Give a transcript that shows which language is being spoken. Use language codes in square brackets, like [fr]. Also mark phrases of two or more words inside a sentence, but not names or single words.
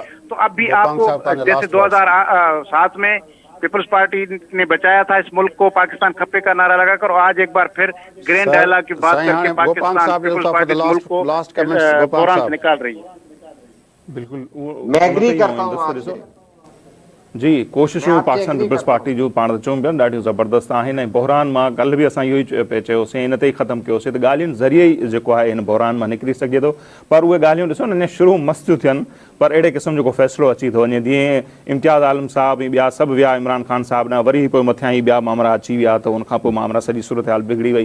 [ur] تو اب بھی آپ کو جیسے 2007 میں پیپلز پارٹی نے بچایا تھا اس ملک کو، پاکستان کھپے کا نعرہ لگا کر، اور آج ایک بار پھر [en] grand dialogue [ur] کی بات کر کے پاکستان پیپلز پارٹی ملک کو بحران سے نکال رہی ہے۔ بالکل میں ایگری کرتا ہوں آپ سے۔ [sd] جی کوششوں پاکستان پیپلز پارٹی جو پاण چऊं पिया ॾाढियूं ज़बरदस्त आहिनि ऐं बहिरान मां कल्ह बि असां इहो ई पिए चयोसीं, इन ते ई ख़तमु कयोसीं त ॻाल्हियुनि ज़रिए ई जेको आहे इन बहिरान मां निकिरी सघे थो। पर उहे ॻाल्हियूं ॾिसो न अञा शुरू मस्त थियूं थियनि, पर अहिड़े क़िस्म जो को फ़ैसिलो अची थो वञे। जीअं इम्तियाज़ आलम साहब ऐं ॿिया सभु विया इमरान ख़ान साहब ॾांहुं, वरी पोइ मथियां ई ॿिया मामला अची विया, त उनखां पोइ मामला सॼी सूरत हाल बिगड़ी वई।